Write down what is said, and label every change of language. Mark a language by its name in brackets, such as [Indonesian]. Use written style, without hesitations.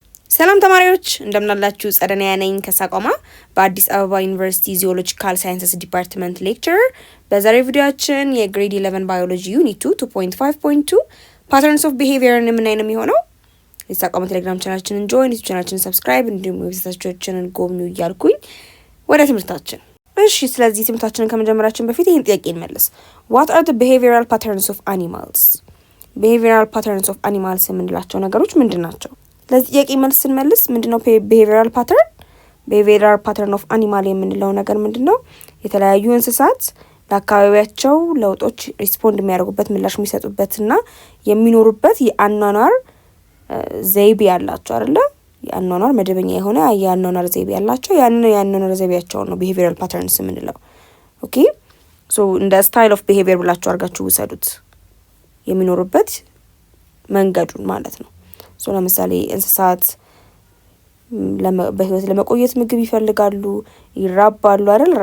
[Amharic] ሰላም ተማሪዎች እንደምናላችሁ ጸደኒያ ነኝ ከሳቋማ በአዲስ አበባ ዩኒቨርሲቲ ዚኦሎጂካል ሳይንስስ ዲፓርትመንት ሌክቸረር። በዛሬው ቪዲዮአችን የግሬድ 11 ባዮሎጂ ዩኒት 2.5.2 ፓተርንስ ኦፍ ቢሄቪየርን የምናይ ነው የሚሆነው። የሳቋማ ቴሌግራም ቻናላችንን ጆይን፣ ዩቲዩብ ቻናላችንን ሰብስክራይብ እንዲሁም ዌብሳይታችንን ጎብኙ እያልኩኝ ወደ ትምህርታችን። እሺ ስለዚህ ትምህርታችንን ከመጀመራችን በፊት ይህን ጥያቄ እንመልስ። [English] What are the behavioral patterns of animals? behavioral patterns of animals [Amharic] የምንላቸው ነገሮች ምንድን ናቸው? ለዚህ ጥያቄ መልስ ስንመልስ ምንድነው behavioral pattern? [English] behavioral pattern of animal [Amharic] የምንለው ነገር ምንድነው? የተለያዩ እንስሳት ለአካባቢያቸው ለውጦች ሪስፖንድ የሚያደርጉበት ምላሽ የሚሰጡበትና የሚኖሩበት የአኗኗር ዘይቤ ያላቸው አይደለ? የአኗኗር መደበኛ የሆነ የአኗኗር ዘይቤ ያላቸው ያንን የአኗኗር ዘይቤያቸው ነው behavioral patterns የምንለው። ኦኬ ሶ እንደ ስታይል ኦፍ behavior ብላችሁ አድርጋችሁ ውሰዱት፣ የሚኖሩበት መንገዱን ማለት ነው። ሶ ለምሳሌ እንስሳት በህይወት ለመቆየት ምግብ ይፈልጋሉ፣ ይራባሉ አይደል?